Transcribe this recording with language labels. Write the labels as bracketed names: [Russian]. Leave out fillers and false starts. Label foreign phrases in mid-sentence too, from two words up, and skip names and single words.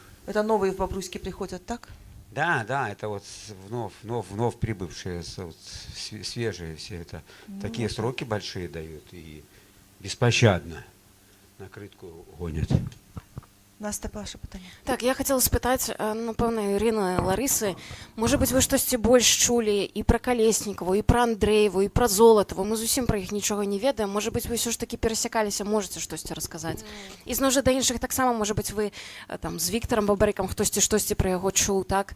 [Russian] Это новые в Бобруйске приходят, так? Да, это вот вновь прибывшие, вот, свежие все это. Такие сроки большие дают и беспощадно на крытку гонят. [Belarusian] Наста, ваше питання. Так, я хотела спытаць, напэўна, Ірыны, Ларысы, можа быць, вы штосьці больш чулі і пра Калеснікаву, і пра Андрэеву, і пра Золатаву, мы зусім пра іх нічога не ведаем, можа быць, вы ўсё ж такі перасякаліся, можаце штосьці расказаць. І зноў жа да іншых таксама, можа быць, вы там з Віктарам Бабарыкам хтосьці штосьці пра яго чуў, так?